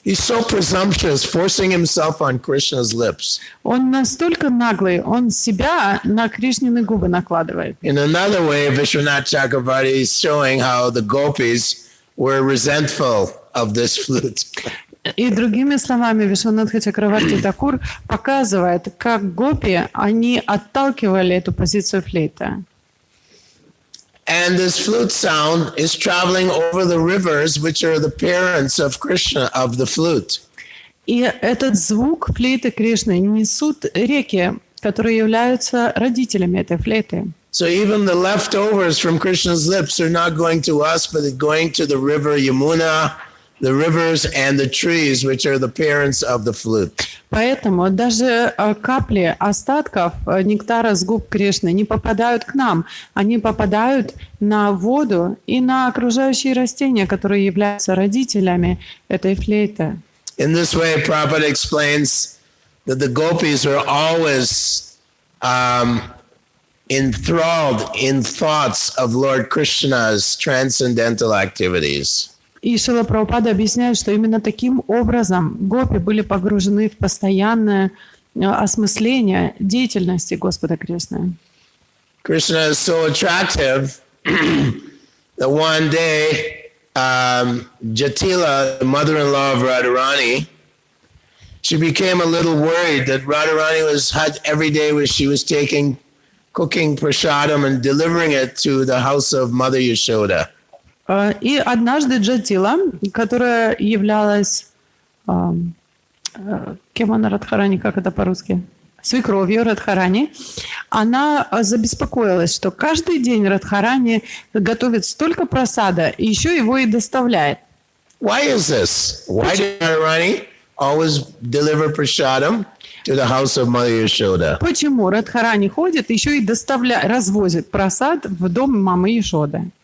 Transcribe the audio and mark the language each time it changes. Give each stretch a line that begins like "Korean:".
English: He's so presumptuous, forcing himself on Krishna's lips.
Russian: Он настолько наглый, он себя на Кришнины губы накладывает.
English: In another way, Vishwanath Chakravarti is showing how the gopis were resentful of this flute.
Russian: И другими словами, Вишванатха Чакраварти Такур показывает, как гопи, они отталкивали эту позицию флейта.
English: And this flute sound is traveling over the rivers, which are the parents of Krishna, of the flute.
Russian: И этот звук флейты Кришны несут реки, которые являются родителями этой флейты.
English: So even the leftovers from Krishna's lips are not going to us, but it's going to the river Yamuna, the rivers and the trees, which are the parents of the flute.
Russian: Поэтому даже капли остатков нектара с губ Кришны не попадают к нам. Они попадают на воду и на окружающие растения, которые являются родителями этой флейты.
English: In this way, Prabhupada explains that the gopis were always enthralled in thoughts of Lord Krishna's transcendental activities.
Russian: И Шрила Прабхупада объясняет, что именно таким образом гопи были погружены в постоянное осмысление деятельности Господа Кришны.
English: Krishna is so attractive that one day Jatila, the mother-in-law of Radharani, she became a little worried that Radharani had every day where she was cooking prasadam and delivering it to the house of Mother Yashoda.
Russian: И однажды Джатила, которая являлась... кем она Радхарани, как это по-русски? Свекровью Радхарани, она забеспокоилась, что каждый день Радхарани готовит столько прасада, и еще его и доставляет.
English: Why is this? Why did Radharani always deliver prasadam to the house of Mother Yashoda?
Russian: Почему Радхарани ходит, еще и развозит прасад в дом мамы Яшоды?